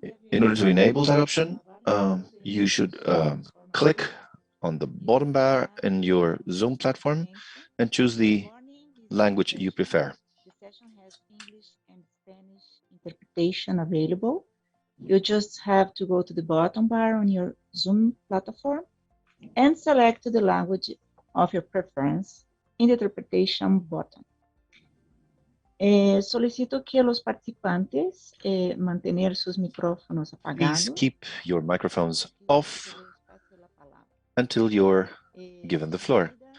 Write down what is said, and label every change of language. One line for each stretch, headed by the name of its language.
English: In order to enable that option, you should click on the bottom bar in your Zoom platform and choose the language you prefer. the session has English and Spanish interpretation available. You just have to go to the bottom bar on your Zoom platform and select the language of your preference in the interpretation button.
Spanish: Solicito que los participantes mantener sus micrófonos
English: Please
Spanish: apagados.
English: keep your microphones off until you're given the floor.